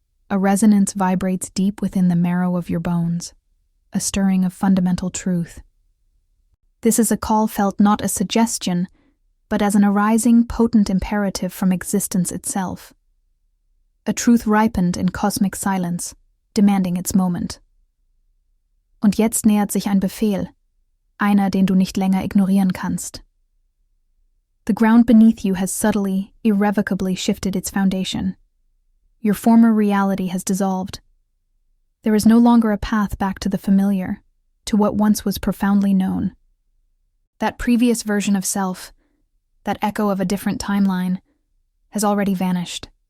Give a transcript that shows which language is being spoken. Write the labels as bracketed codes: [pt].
[en] A resonance vibrates deep within the marrow of your bones, a stirring of fundamental truth. This is a call felt not as suggestion, but as an arising, potent imperative from existence itself. A truth ripened in cosmic silence, demanding its moment. [de] Und jetzt nähert sich ein Befehl, einer, den du nicht länger ignorieren kannst. [en] The ground beneath you has subtly, irrevocably shifted its foundation. Your former reality has dissolved, There is no longer a path back to the familiar, to what once was profoundly known. That previous version of self, that echo of a different timeline, has already vanished.